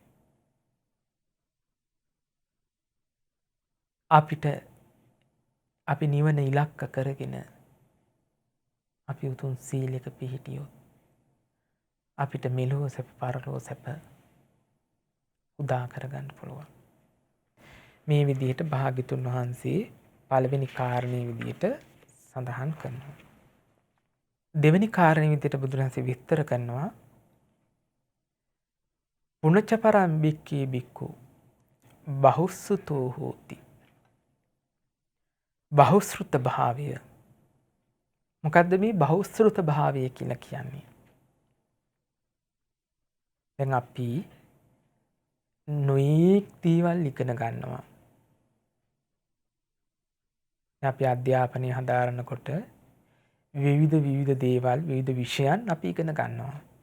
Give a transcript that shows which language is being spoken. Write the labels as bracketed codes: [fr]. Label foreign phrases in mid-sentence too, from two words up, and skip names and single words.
[si] අපිට අපි නිවන ඉලක්ක කරගෙන අපි උතුම් සීලයක පිහිටියොත් අපිට මෙලොව සැප පරලොව සැප උදා කරගන්න පුළුවන්. මේ විදිහට භාග්‍යතුන් වහන්සේ පළවෙනි කාරණේ විදිහට සඳහන් කරනවා. දෙවෙනි කාරණේ විදිහට බුදුරජාණන්සේ විස්තර කරනවා [pi] පුනච්චපරම් බික්කී බික්කු බහුසුතෝ හෝති. [si] බහුශෘත භාවය. මොකද්ද මේ බහුශෘත භාවය කියලා කියන්නේ? දැන් අපි නොයෙක් දේවල් ඉගෙන ගන්නවා. අපි අධ්‍යාපනය හදාරනකොට විවිධ දේවල් විවිධ විෂයන් අපි ඉගෙන ගන්නවා.